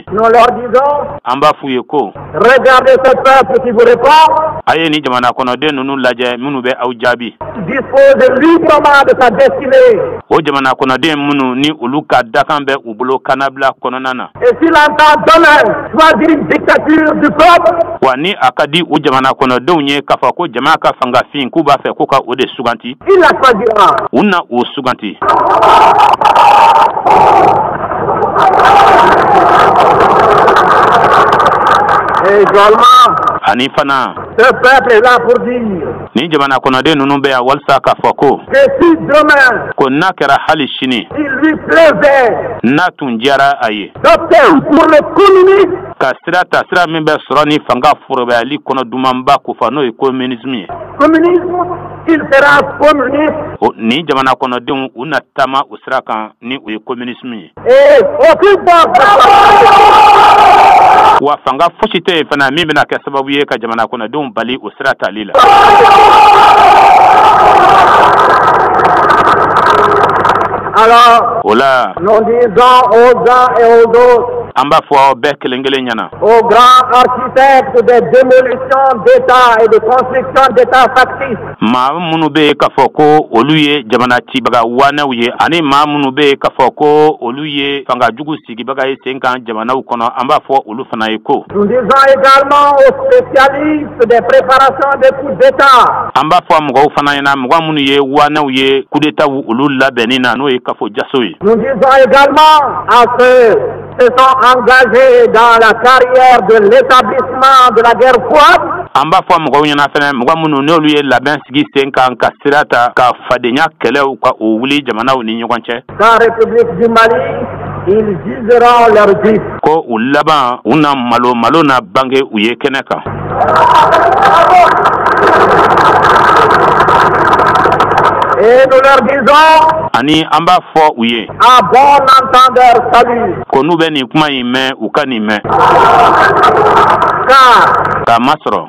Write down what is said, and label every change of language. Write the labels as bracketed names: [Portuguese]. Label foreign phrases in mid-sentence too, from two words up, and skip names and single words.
[French] Nous leur disons, [Bambara] An b'a f'u ye ko [French] regardez ce peuple qui vous répond. [Bambara] a ye ni jamana kɔnɔden ninnu lajɛ minnu bɛ aw jaabi. [French] Dispose librement de sa destinée. [Bambara] O jamana kɔnɔden minnu ni olu ka dakan bɛ u bolo kanabila kɔnɔna na. [French] Et s'il entend demain choisir une dictature du peuple, [Bambara] Wa ni a ka di o jamana kɔnɔdenw ye k'a fɔ ko jama ka fangafin k'u b'a fɛ ko ka o de suganti. [French] il la choisira. [Bambara] U na o suganti. [French] Et également, [Bambara] Ani fana [French] ce peuple est là pour dire [Bambara] ni jamana kɔnɔden ninnu bɛ yan walasa k'a fɔ ko [French] que si demain [Bambara] ko n'a kɛra hali sini [French] il lui plaisait [Bambara] n'a tun diyara a ye [French] d'opter pour le communisme, [Bambara] ka sira ta sira min bɛ sɔrɔ ni fanga forobayali kɔnɔ dumanba ko fɔ n'o ye communisme ye. [French] il sera communiste. [Bambara] Ni jamana kɔnɔdenw u na taama o sira kan ni o ye communisme ye. [French] Et aucune [Bambara] Wa fanga fosi tɛ yen fana min bɛna kɛ sababu ye ka jamana kɔnɔdenw bali o sira tali la. [French] Alors, [Bambara] O la [French] nous disons aux uns et aux autres, [Bambara] an b'a fɔ bɛɛ kelen kelen ɲɛna. [French] aux grands architectes des démolitions d'État et de construction d'État factices, [Bambara] Maa minnu bɛ yen k'a fɔ ko olu ye jamana cibaga wanɛw ye ani maa minnu bɛ yen k'a fɔ ko olu ye fangajugu sigibaga ye sen kan jamanaw kɔnɔ an b'a fɔ olu fana ye ko. [French] nous disons également aux spécialistes des préparations des coups d'État, [Bambara] An b'a fɔ mɔgɔw fana ɲɛna mɔgɔ minnu ye wanɛw ye [French] coup d'État [Bambara] olu labɛnni na n'o ye kafo jaso ye. [French] nous disons également à ceux qui se sont engagés dans la carrière de l'établissement de la guerre froide, [Bambara] An b'a fɔ mɔgɔw ɲɛna fɛnɛ mɔgɔ minnu n'olu ye labɛn sigi sen kan ka sira ta ka fadenya kɛlɛw ka o wuli jamanaw ni ɲɔgɔn cɛ. [French] dans la République du Mali, ils jugeront leur vie. [Bambara] Ko u laban u na malo na bange u ye kɛnɛ kan. [French] Et nous leur disons, [Bambara] Ani an b'a fɔ u ye [French] à bon entendeur, salut, [Bambara] ko n'u bɛ nin kuma in mɛn u ka nin mɛn. [French] car [Bambara] K'a masɔrɔ